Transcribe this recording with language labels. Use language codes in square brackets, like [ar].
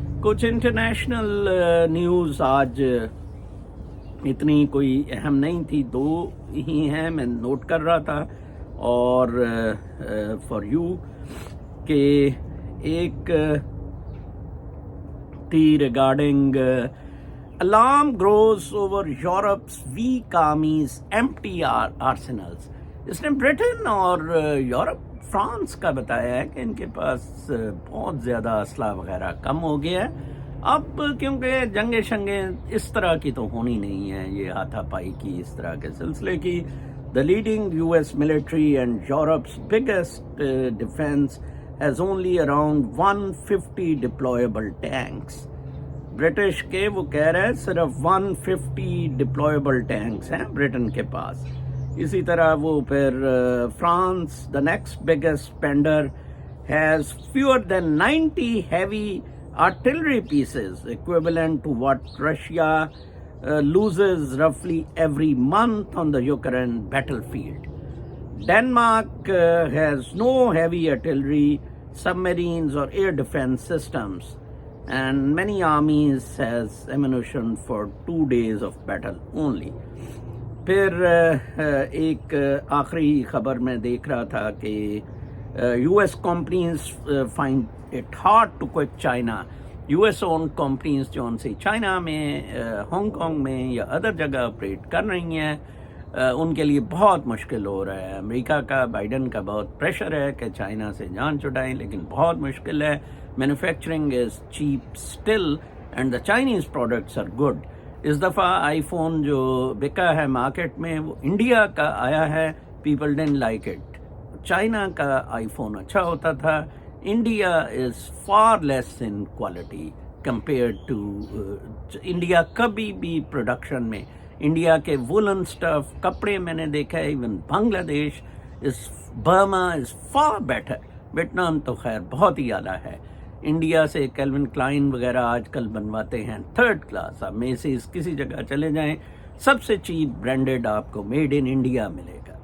[ur] کچھ international news آج اتنی کوئی اہم نہیں تھی، دو ہی ہیں میں نوٹ کر رہا تھا اور فار یو کہ ایک تھی regarding [en] alarm grows over Europe's weak armies, empty arsenals. [ur] اس نے برٹن اور یورپ، فرانس کا بتایا ہے کہ ان کے پاس بہت زیادہ اسلحہ وغیرہ کم ہو گیا ہے. اب کیونکہ جنگیں اس طرح کی تو ہونی نہیں ہے، یہ ہاتھا پائی کی اس طرح کے سلسلے کی. [en] The leading US military and Europe's biggest defense has only around 150 deployable tanks. [ur] British کے وہ کہہ رہے ہیں صرف 150 ڈپلویبل ٹینکس ہیں برٹن کے پاس. اسی طرح وہ پھر [en] France, the next biggest spender, has fewer than 90 heavy artillery pieces, equivalent to what Russia loses roughly every month on the Ukraine battlefield. Denmark has no heavy artillery, submarines or air defense systems, and many armies has ammunition for 2 days of battle only. [ur] پھر ایک آخری خبر میں دیکھ رہا تھا کہ [en] US companies find it hard to quit China. US owned companies [ur] جو ان سے چائنا میں، ہانگ کانگ میں یا ادر جگہ آپریٹ کر رہی ہیں، ان کے لیے بہت مشکل ہو رہا ہے. امریکہ کا، بائیڈن کا بہت پریشر ہے کہ چائنا سے جان چھڑائیں، لیکن بہت مشکل ہے. [en] Manufacturing is cheap still and the Chinese products are good. [ur] اس دفعہ آئی فون جو بکا ہے مارکیٹ میں وہ انڈیا کا آیا ہے. [en] People didn't like it. [ur] China کا آئی فون اچھا ہوتا تھا. [en] India is far less in quality compared to India [ur] کبھی بھی پروڈکشن میں. انڈیا کے وولن سٹف، کپڑے میں نے دیکھا ہے، ایون بنگلہ دیش Burma [en] Is far better. [ur] Vietnam تو خیر بہت ہی اعلیٰ ہے. انڈیا سے کیلوین کلائن وغیرہ آج کل بنواتے ہیں 3rd کلاس. آپ میسیز کسی جگہ چلے جائیں، سب سے چیپ برانڈڈ آپ کو میڈ ان انڈیا ملے گا.